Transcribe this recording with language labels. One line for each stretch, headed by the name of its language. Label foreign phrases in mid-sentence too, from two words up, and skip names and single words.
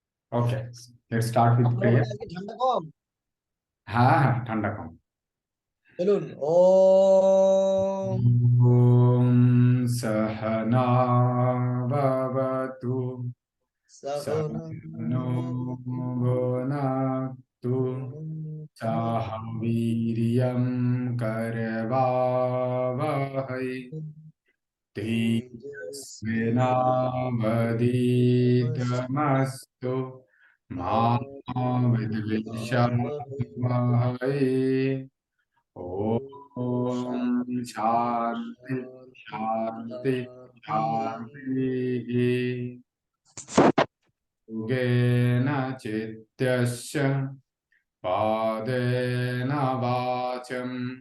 English: Okay, let's start with
Bangla: আপনার
English: prayer.
Bangla: ওখানে আজকে ঠান্ডা কম? হ্যাঁ হ্যাঁ, ঠান্ডা কম। চলুন। ওম
Sanskrit: ওম সহনা ভবতু সহনো ভুনাক্তু সহ বীর্যং করবাবহৈ তেজস্বিনাবধীতমস্তু মা বিদ্বিষাवहै। ओम शांति शांति शांति। योगेन चित्तस्य पादेन वाचम्